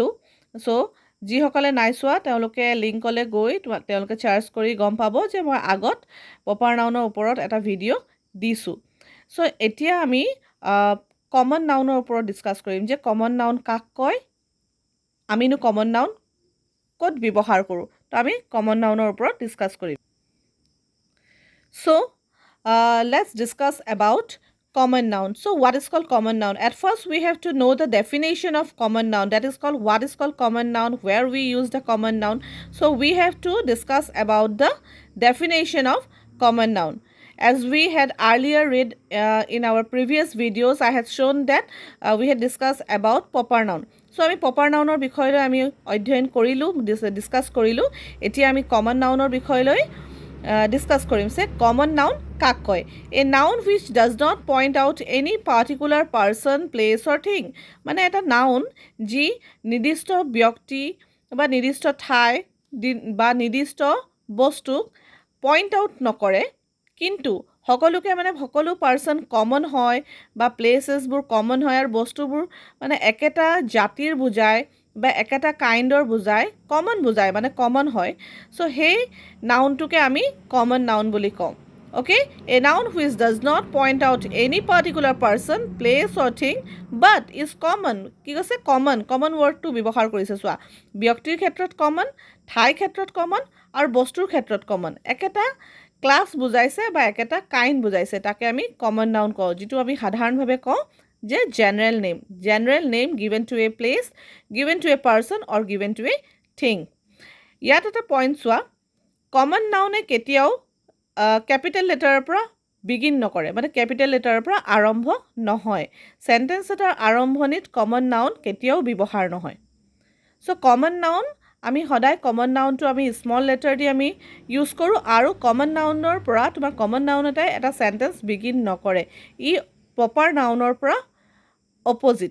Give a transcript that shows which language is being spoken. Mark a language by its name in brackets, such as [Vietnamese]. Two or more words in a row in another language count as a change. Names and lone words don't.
[Assamese] সো যিসকলে নাই চোৱা তেওঁলোকে লিংকলৈ গৈ তেওঁলোকে চাৰ্চ কৰি গম পাব যে মই আগত [English] proper nounৰ [Assamese] ওপৰত এটা ভিডিঅ' দিছো। সো এতিয়া আমি [English] common nounৰ [Assamese] ওপৰত ডিসকাস কৰিম যে [English] common noun [Assamese] কাক কয়, আমিনো [English] common noun [Assamese] ক'ত ব্যৱহাৰ কৰোঁ। তো আমি [English] common nounৰ [Assamese] ওপৰত ডিসকাস কৰিম। [English] So let's discuss about common noun. So what is called common noun? At first we have to know the definition of common noun. That is called what is called common noun, where we use the common noun. So we have to discuss about the definition of common noun. As we had earlier read in our previous videos, I had shown that we had discussed about proper noun. [Assamese] So আমি [English] proper nounৰ [Assamese] বিষয়লৈ আমি অধ্যয়ন কৰিলো, ডিসকাস কৰিলো। এতিয়া আমি [English] common nounৰ [Assamese] বিষয়লৈ ডিসকাস কৰিম। সে [English] common noun [Assamese] কাক কয়? [English] A noun which does not point out any particular person, place or thing. [Assamese] মানে এটা নাউন যি নিৰ্দিষ্ট ব্যক্তি বা নিৰ্দিষ্ট ঠাই বা নিৰ্দিষ্ট বস্তুক [English] point out [Assamese] নকৰে, কিন্তু সকলোকে মানে সকলো [English] person common [Assamese] হয় বা [English] placesবোৰ common [Assamese] হয় আৰু বস্তুবোৰ মানে একেটা জাতিৰ বুজায় বা একেটা কাইণ্ডৰ বুজায়, কমন বুজায় মানে কমন হয়। সো সেই নাউনটোকে আমি [English] common noun [Assamese] বুলি কওঁ। [English] Okay, a noun which does not point out any particular person, place or thing but is common. [Assamese] কি কৈছে? [English] common wordটো [Assamese] ব্যৱহাৰ কৰিছে চোৱা। ব্যক্তিৰ ক্ষেত্ৰত কমন, ঠাই ক্ষেত্ৰত কমন আৰু বস্তুৰ ক্ষেত্ৰত কমন। একেটা ক্লাছ বুজাইছে বা একেটা কাইণ্ড বুজাইছে, তাকে আমি [English] common noun [Assamese] কওঁ, যিটো আমি সাধাৰণভাৱে কওঁ যে [English] general name given to a place, given to a person or given to a thing. [Assamese] ইয়াত এটা পইণ্ট চোৱা, কমন নাউনে কেতিয়াও [English] capital letterৰ [Assamese] পৰা বিগিন নকৰে, মানে [English] capital letterৰ [Assamese] পৰা আৰম্ভ নহয়। সেন্টেন্স এটাৰ আৰম্ভণিত [English] common noun [Assamese] কেতিয়াও ব্যৱহাৰ নহয়। সো [English] common noun [Assamese] আমি সদায় [English] common nounটো [Assamese] আমি [English] small letter [Assamese] দি আমি ইউজ কৰোঁ, আৰু [English] common nounৰ [Assamese] পৰা তোমাৰ [English] common noun [Assamese] এটাই এটা [English] sentence begin [Assamese] নকৰে, ই [English] proper nounৰ [Assamese] পৰা অপজিট।